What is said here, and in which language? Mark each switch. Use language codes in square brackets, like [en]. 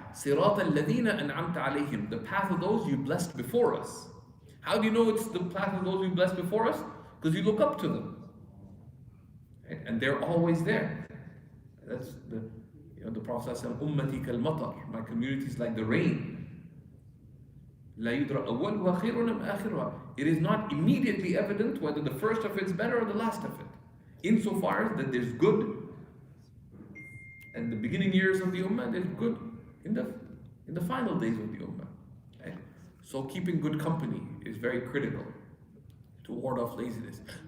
[ar] Sirat al-ladina an'amta alayhim, [en] the path of those you blessed before us. How do you know it's the path of those you blessed before us? Because you look up to them. Right? And they're always there. That's the Prophet said, [ar] Ummati kal matar, [en] my community is like the rain. [ar] لا يدرى أولها خير أم آخرها. [en] It is not immediately evident whether the first of it's better or the last of it. Insofar as that there's good in the beginning years of the Ummah, there's good in the final days of the Ummah. Right? So keeping good company is very critical to ward off laziness.